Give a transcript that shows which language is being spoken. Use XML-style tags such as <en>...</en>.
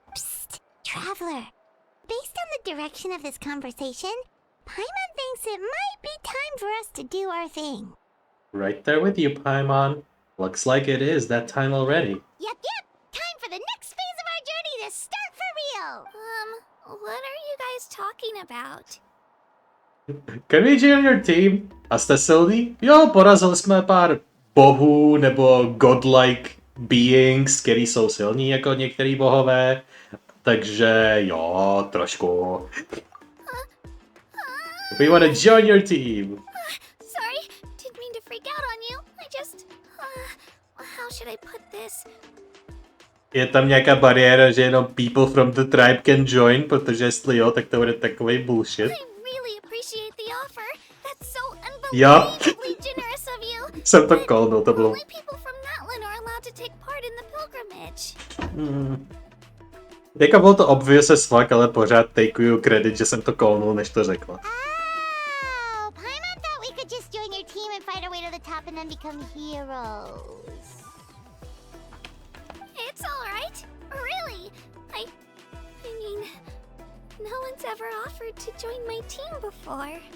<en>Psst, Traveler. Based on the direction of this conversation, Paimon thinks it might be time for us to do our thing. Right there with you, Paimon. Looks like it is that time already. Yep. Time for the next phase of our journey to start for real. What are you guys talking about? Can we join your team?</en> <cs>A jste silný? Jo, porazili jsme pár bohů nebo</cs> <en>godlike beings,</en> <cs>který jsou silní jako některý bohové. Takže jo, trošku.</cs> <en>We wanna join your team. Sorry, didn't mean to freak out on you. I just... how should I put this?</en> <cs>Je tam nějaká bariéra, že jenom</cs> <en>people from the tribe can join,</en> <cs>protože jestli jo, tak to bude takový bullshit.</cs> <en>I really appreciate the offer. That's so unbelievably generous of you.</en> <cs>Jsem to kolnul, to bylo...</cs> <en>Only people from Natlan are allowed to take part in the pilgrimage.</en> <cs>Jako bylo to</cs> <en>obvious as fuck,</en> <cs>ale pořád takeuju kredit, že jsem to kolnul, než to řekla.</cs> <en>Oh, Paimon thought we could just join your team and fight our way to the top and then become heroes. It's alright. Really. I mean, no one's ever offered to join my team before.</en>